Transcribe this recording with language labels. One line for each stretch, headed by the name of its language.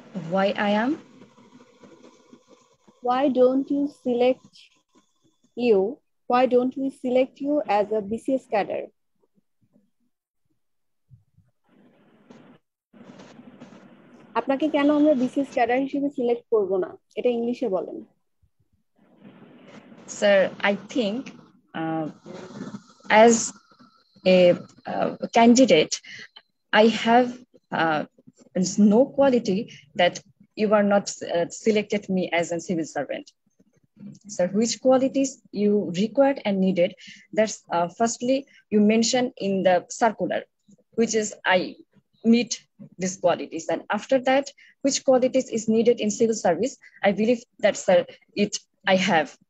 English: Why I am? Why don't you select you? Why don't we select you as a BCS cadre?
Bangla: আপনাকে কেন আমরা BCS cadre হিসেবে select করব না, এটা ইংলিশে বলেন।
English: Sir, I think as a candidate, I have no quality that you are not selected me as a civil servant. So which qualities you required and needed, that's firstly you mentioned in the circular, which is I meet these qualities, and after that which qualities is needed in civil service, I believe that's it I have.